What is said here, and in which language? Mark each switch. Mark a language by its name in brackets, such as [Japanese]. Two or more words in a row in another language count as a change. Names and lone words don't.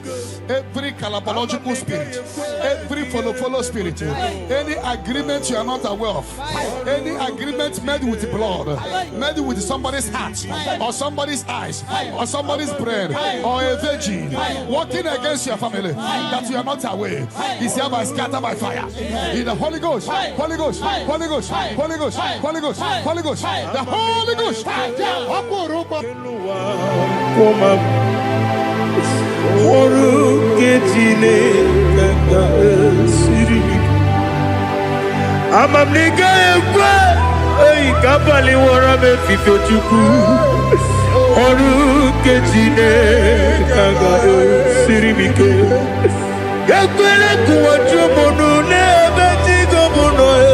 [English] Every calabological spirit, every follow spirit, any agreement you are not aware of, any agreement made with blood, made with somebody's heart, or somebody's eyes, or somebody's brain, or a virgin, working against your family that you are not aware, is hereby scattered by fire. In the Holy Ghost, Holy Ghost, Holy Ghost, Holy Ghost, Holy Ghost, Holy Ghost, the Holy Ghost. Amamniga ekwe ei kapali wora me fifo chuku oru ketine kaga sirimike ekwele kuwacho monu ne betigo mono